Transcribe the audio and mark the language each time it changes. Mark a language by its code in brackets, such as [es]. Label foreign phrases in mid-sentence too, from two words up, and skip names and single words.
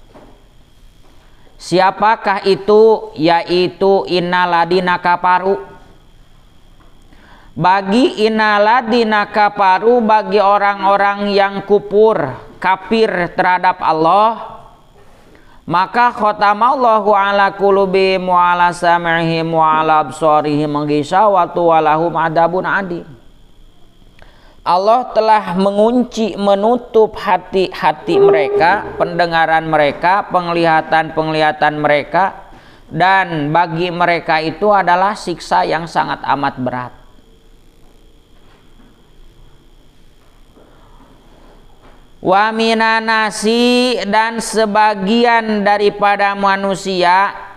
[id] Siapakah itu? [ar] Yaitu إن الذين كفروا. Bagi إن الذين كفروا, [id] bagi orang-orang yang kufur, kafir terhadap Allah, maka [ar] ختم الله على قلوبهم وعلى سمعهم وعلى أبصارهم غشاوة ولهم عذاب عظيم. [id] Allah telah mengunci, menutup hati-hati mereka, pendengaran mereka, penglihatan mereka, dan bagi mereka itu adalah siksa yang sangat amat berat. [ar] ومن الناس, [id] dan sebagian daripada manusia,